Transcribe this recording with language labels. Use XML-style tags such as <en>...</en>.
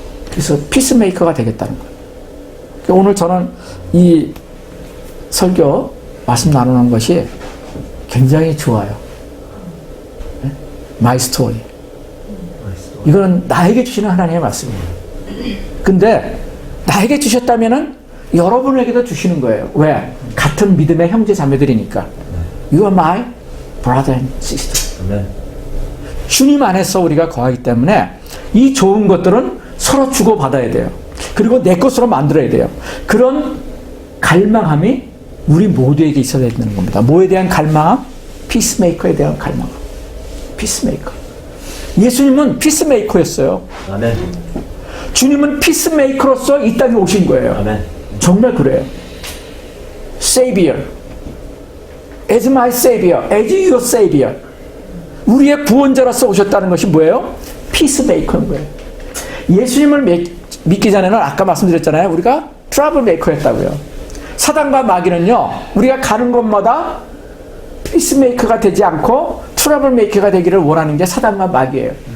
<ko>그래서 피스메이커가 되겠다는 거예요. 오늘 저는 이 설교 말씀 나누는 것이 굉장히 좋아요. 마이 스토리. 이거는 나에게 주시는 하나님의 말씀이에요. 근데 나에게 주셨다면은 여러분에게도 주시는 거예요. 왜? 같은 믿음의 형제 자매들이니까.</ko> <en>You are my brother and sister.</en> <ko>주님 안에서 우리가 거하기 때문에 이 좋은 것들은 서로 주고받아야 돼요. 그리고 내 것으로 만들어야 돼요. 그런 갈망함이 우리 모두에게 있어야 되는 겁니다. 뭐에 대한 갈망함? 피스메이커에 대한 갈망함. 피스메이커. 예수님은 피스메이커였어요. 아멘. 주님은 피스메이커로서 이 땅에 오신 거예요. 아멘. 정말 그래요. Savior.</ko> <en>as my savior, as your savior.</en> <ko>우리의 구원자로서 오셨다는 것이 뭐예요? 피스메이커인 거예요. 예수님을 믿기 전에는 아까 말씀드렸잖아요. 우리가 트러블 메이커였다고요. 사단과 마귀는요, 우리가 가는 곳마다 피스메이커가 되지 않고 트러블 메이커가 되기를 원하는 게 사단과 마귀예요.</ko>